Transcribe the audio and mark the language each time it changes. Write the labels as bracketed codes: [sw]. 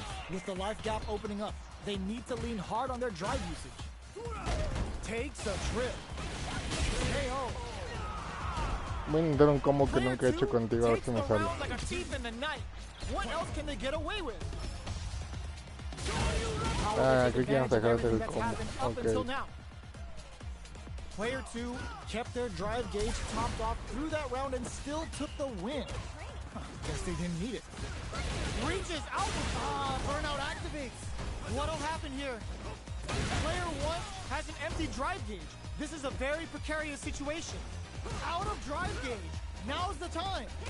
[en] With the life gap opening up, they need to lean hard on their drive usage. Takes a trip. KO. [es] Voy a intentar un combo que nunca he hecho contigo, a ver si me sale. [en] Like a thief in the night. What else can they get away with? [es] Ah, creo que íbamos a dejar hacer el combo. [en] Until Ok. now. Player 2 kept their drive gauge topped off through that round and still took the win. Guess they didn't need it. Reaches out with burnout activates. What'll happen here? Player 1 has an empty drive gauge. This is a very precarious situation. Out of drive gauge. Now's the time.